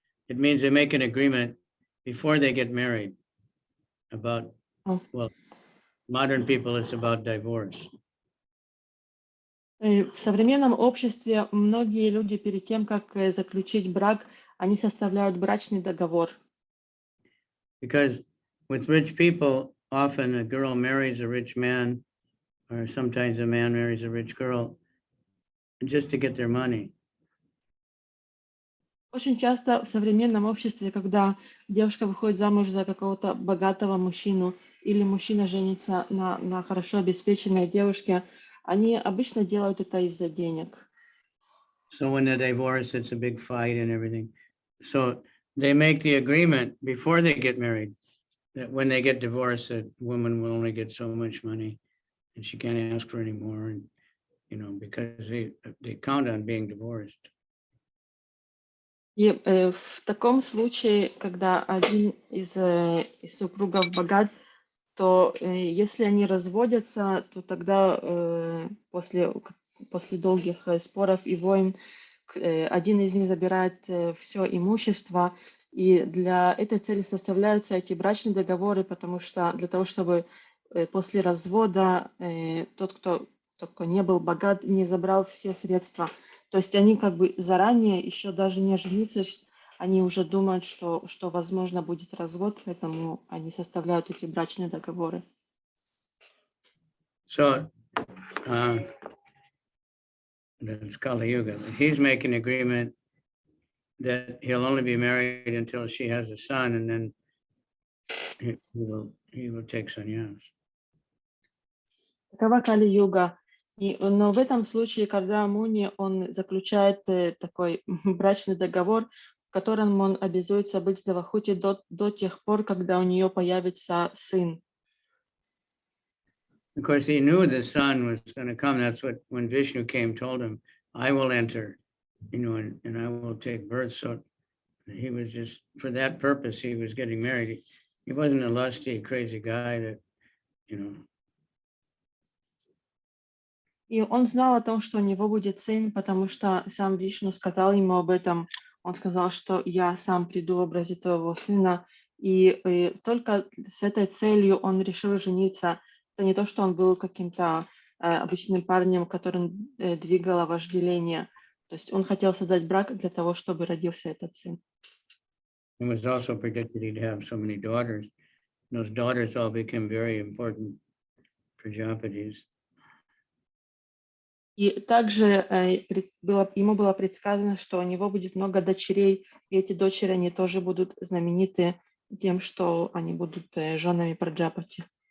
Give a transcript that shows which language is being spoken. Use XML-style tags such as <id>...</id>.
<en>It means they make an agreement before they get married about, well, modern people, it's about divorce.</en> <ru>В современном обществе многие люди перед тем, как заключить брак, они составляют брачный договор.</ru> <en>Because with rich people, often a girl marries a rich man, or sometimes a man marries a rich girl, just to get their money.</en> <ru>Очень часто в современном обществе, когда девушка выходит замуж за какого-то богатого мужчину, или мужчина женится на хорошо обеспеченной девушке, они обычно делают это из-за денег.</ru> <en>So when they divorce, it's a big fight and everything. So they make the agreement before they get married that when they get divorced, that woman will only get so much money and she can't ask for any more, and, you know, because they count on being divorced.</en> <ru>И в таком случае, когда один из супругов богат, то если они разводятся, то тогда после долгих споров и войн один из них забирает все имущество, и для этой цели составляются эти брачные договоры, потому что для того, чтобы после развода тот, кто не был богат, не забрал все средства. То есть они как бы заранее, еще даже не женившись, они уже думают, что возможно будет развод, поэтому они составляют эти брачные договоры.</ru> <en>So that's Kali Yuga. He's making an agreement that he'll only be married until she has a son, and then he will take sannyas.</en> <ru>Такова Кали-юга. Но в этом случае Кардама Муни, он заключает такой брачный договор, в котором он обязуется быть с Девахути до тех пор, когда у нее появится сын.</ru> <en>Of course, he knew the son was going to come. That's what, when Vishnu came, told him, I will enter, you know, and I will take birth. So he was just, for that purpose, he was getting married. He wasn't a lusty, crazy guy that, you know.</en> <ru>И он знал о том, что у него будет сын, потому что сам Вишну сказал ему об этом. Он сказал, что я сам приду в образе твоего сына. И только с этой целью он решил жениться. Это не то, что он был каким-то обычным парнем, которым двигало вожделение. То есть он хотел создать брак для того, чтобы родился этот сын.</ru> <en>It was also predicted he'd have so many daughters. Those daughters all became very important Prajapatis.</en> <ru>И также ему было предсказано, что у него будет много дочерей, и эти дочери, они тоже будут знамениты тем, что они будут женами Праджапати.</ru>